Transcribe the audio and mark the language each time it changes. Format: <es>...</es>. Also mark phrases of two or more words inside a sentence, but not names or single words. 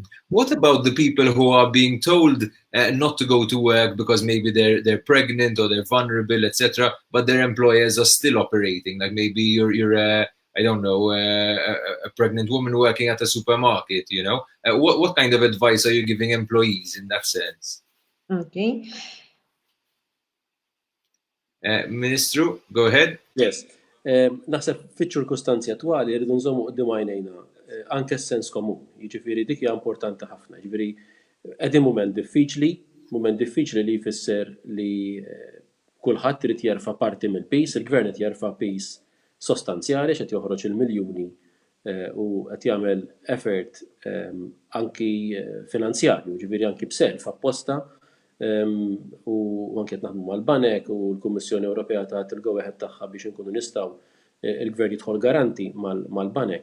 <en>What about the people who are being told not to go to work because maybe they're pregnant or they're vulnerable, etc., but their employers are still operating? Like maybe you're I don't know, a pregnant woman working at a supermarket. What kind of advice are you giving employees in that sense? Okay. Ministru, go ahead. Yes.</en> <mt>Naħseb fiċ-ċirkustanzi attwali rridu nżommu qudiem għajnejna anke s-sens komun. Jiġifieri dik hija importanti ħafna. Jiġifieri qegħdin mument diffiċli li jfisser li kulħadd irid jerfa' parti mill-pis, il-gvern qed jerfa' pis sostanzjali x'qed joħroġ il-miljuni u qed jagħmel effort anki finanzjarju, jiġifieri anki b'self apposta u anke qed naħdmu mal-banek u l-Kummissjoni Ewropea tagħti il-</mt> <en>go-ahead</en> <mt>tagħha biex inkunu nistgħu il-gvern jidħol garanti mal-banek.</mt>